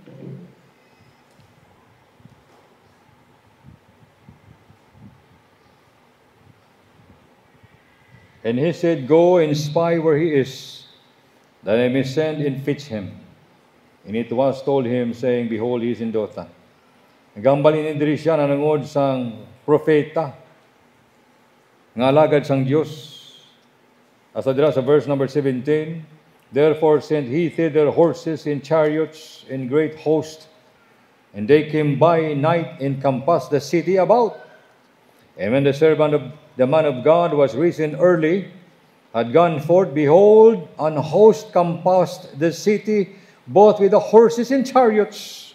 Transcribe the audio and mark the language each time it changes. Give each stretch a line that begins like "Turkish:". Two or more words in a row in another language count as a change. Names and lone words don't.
English: And he said, Go and spy where he is, that I may send and fetch him. And it was told him, saying, Behold, he is in Dothan.
Hiligaynon: Nagambalin diri siya nanangod sang propeta, nga alagad sang Dios. Asa dira sa
English: verse number 17, Therefore sent he thither horses and chariots and great host, and they came by night and compassed the city about. And when the servant of the man of God was risen early, had gone forth, behold, an host compassed the city, both with the horses and chariots.